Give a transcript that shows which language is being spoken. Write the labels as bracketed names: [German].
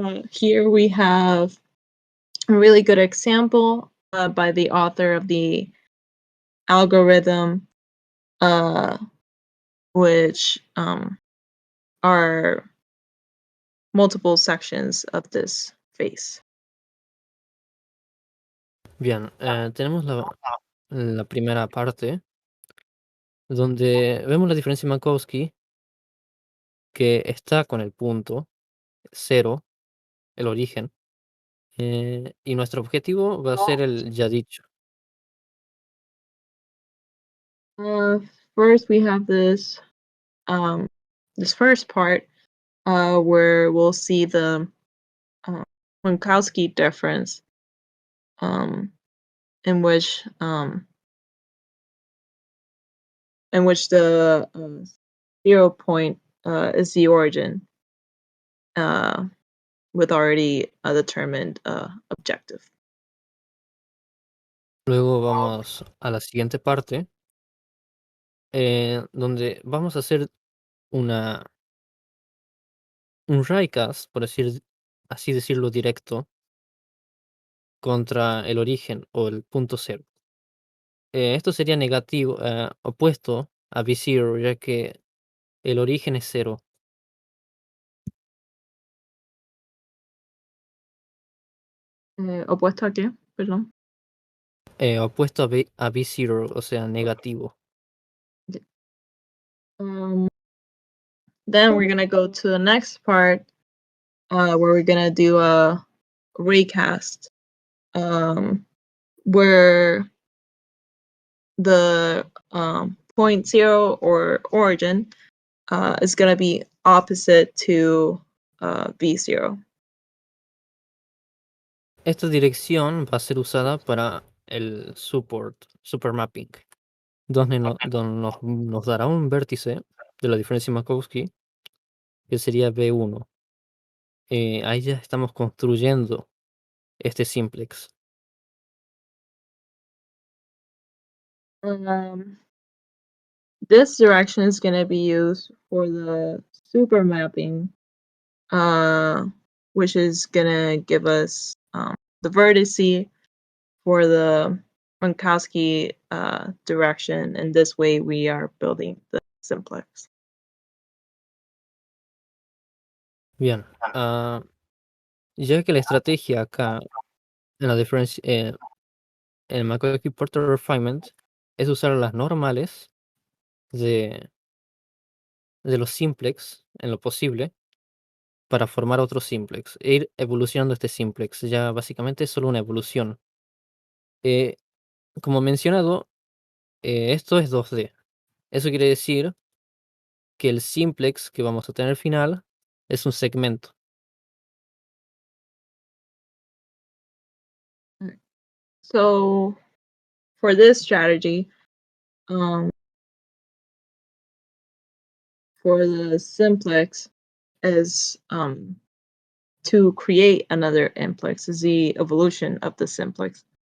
[English] Here we have a really good example by the author of the algorithm, which are multiple sections of this phase. [Spanish] Bien, tenemos la primera parte, donde vemos la diferencia Minkowski, que está con el punto 0, el origen, y nuestro objetivo va a ser el ya dicho. [English] First, we have this first part where we'll see the Minkowski difference, in which the 0 point is the origin with already a determined objective. [Spanish] Luego vamos a la siguiente parte, donde vamos a hacer un Raicast, por así decirlo directo, contra el origen o el punto 0. Esto sería negativo, opuesto a V0, ya que el origen es 0. ¿Opuesto a qué? Perdón. Opuesto a V0, o sea, negativo. [English] Then we're gonna go to the next part where we're gonna do a recast, where the point 0 or origin is gonna be opposite to V0. [Spanish] Esta dirección va a ser usada para el supermapping. nos dará un vértice de la diferencia Minkowski, que sería B1. Ahí ya estamos construyendo este simplex. [English] This direction is going to be used for the super mapping, which is going to give us the vertice for the Minkowski direction, and this way we are building the simplex. [Spanish] Bien. Ya que la estrategia acá en la diferencia en el Minkowski Porter Refinement es usar las normales de los simplex en lo posible para formar otro simplex e ir evolucionando este simplex. Ya básicamente es solo una evolución. Eh, como mencionado, esto es 2D. Eso quiere decir que el simplex que vamos a tener al final es un segmento. [English] So for this strategy, for the simplex is to create another implex, is the evolution of the simplex.